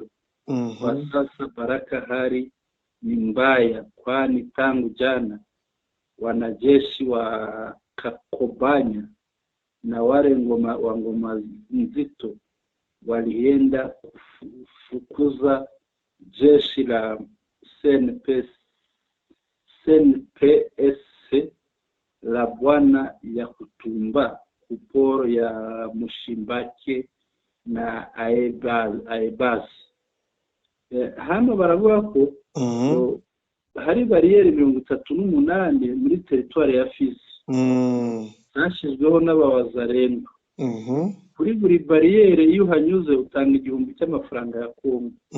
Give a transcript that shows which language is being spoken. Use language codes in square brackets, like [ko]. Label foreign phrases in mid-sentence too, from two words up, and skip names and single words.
[sw] Kwa sasa Baraka hali ni mbaya, kwani tangu jana wanajeshi wa Kakobanya na wale wa ngoma nzito walienda kufukuza jeshi la CNPS la Bwana ya Kutumba kuporo ya Mushimbake na Aebaz. [rw] Hano baravuga ko hari bariyeri 38 muri teritwari ya Fizi zashyizweho n'abawazalendo. Kuri buri bariyeri iyo uhanyuze utanga 1000 cy'amafaranga ya Kongo.